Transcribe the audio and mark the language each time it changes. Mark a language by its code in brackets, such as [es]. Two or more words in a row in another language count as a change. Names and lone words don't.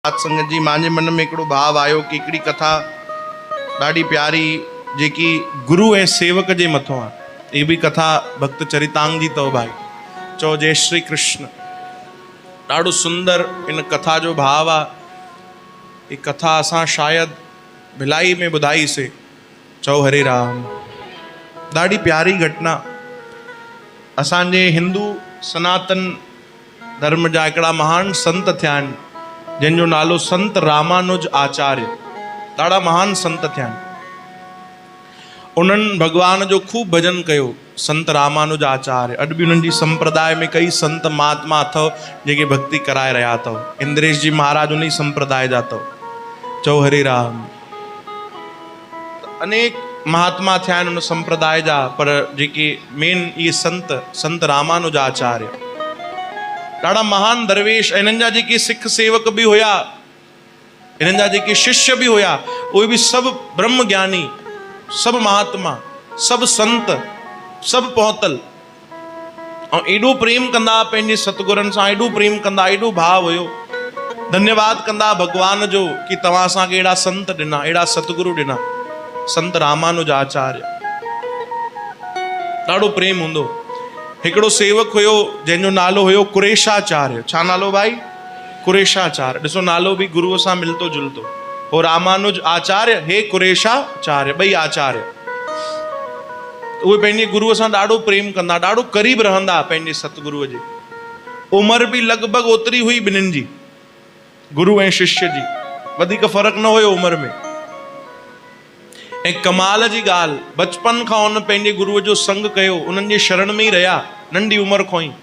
[sd] संगत जी मुंहिंजे मन में हिकिड़ो भाव आयो कि हिकिड़ी कथा ॾाढी प्यारी जेकी गुरु ऐं सेवक जे मथां आहे। ये भी कथा भक्त चरितांग जी अथव भाई। चओ जय श्री कृष्ण। ॾाढो सुंदर इन कथा जो भाव आहे। ये कथा असां शायद भिलाई में ॿुधाईसीं। चओ हरे राम। ॾाढी प्यारी घटना। असांजे हिंदू सनातन धर्म जा हिकिड़ा महान संत थिया आहिनि जिन नालो संत रामानुज आचार्य। ॾाढा महान संत थिया आहिनि। उन्हनि भगवान जो खूब भजन कयो। संत रामानुज आचार्य अॼु बि उन्हनि जी संप्रदाय में कई संत महात्मा अथव जेके भक्ति कराए रहिया अथव। इंद्रेश जी महाराज उन संप्रदाय जा अथव। चओ हरे राम। अनेक महात्मा थिया आहिनि उन संप्रदाय जा, पर जेके मेन ये संत रामानुज आचार्य ॾाढा महान दरवेश। इन्हनि जा जेके सिख सेवक भी हुया, इन्हनि जा जेके शिष्य भी हुया, उहे भी सब ब्रह्म ज्ञानी, सब महात्मा, सब संत, सब पहुतल और एडो प्रेम कंदा पंहिंजे सतगुरनि सां, एडो प्रेम कंदा, एडो भाव हुयो। धन्यवाद कंदा भगवान जो कि तव्हां असांखे एड़ा संत ॾिना, एड़ा सतगुरु ॾिना। संत रामानुज आचार्य ॾाढो प्रेम हूंदो। हिकिड़ो सेवक हुयो जंहिंजो नालो हुयो कुरेशाचार्य। छा नालो भाई? कुरेशाचार्य। ॾिसो नालो भी गुरुअ सां मिलतो जुलतो हो। रामानुज आचार्य, हे कुरेशाचार्य, ॿई आचार्य। उहे पंहिंजे गुरुअ सां ॾाढो प्रेम कंदा, ॾाढो करीब रहंदा पंहिंजे सतगुरुअ जे। उमिरि भी लॻभॻि ओतिरी हुई ॿिन्हिनि जी, गुरु ऐं शिष्य जी। वधीक फ़र्क़ु न हुयो उमिरि में। ऐं कमाल जी ॻाल्हि, बचपन खां उन पंहिंजे गुरुअ जो संग कयो, उन्हनि जे शरण में ई रहिया नंढी उमिरि खां ई।